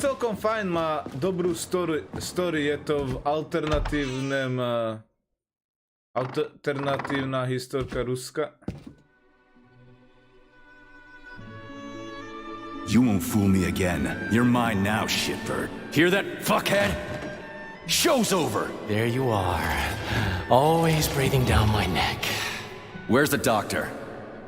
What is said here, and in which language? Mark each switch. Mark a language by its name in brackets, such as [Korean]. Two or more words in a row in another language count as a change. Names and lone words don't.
[Slovak] celkom fajn, má dobrú story, je to v alternatívna historka Ruska. [English] You won't fool me again. You're mine now, shitbird. Hear that, fuckhead? Show's over! There you are. Always breathing down my neck. Where's the doctor?